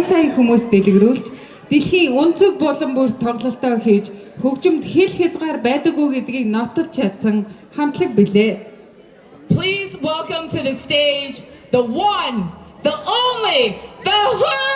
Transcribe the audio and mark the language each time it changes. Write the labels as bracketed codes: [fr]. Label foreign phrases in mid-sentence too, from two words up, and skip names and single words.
[mn] сая хүмүүс дэлгэрүүлж дэлхийн өнцөг булан бүр тоглолтоо хийж хөгжимд хэл хязгаар байдаггүй гэдгийг нотолж чадсан хамтлаг билээ. [en] Please welcome to the stage the one, the only, the Who!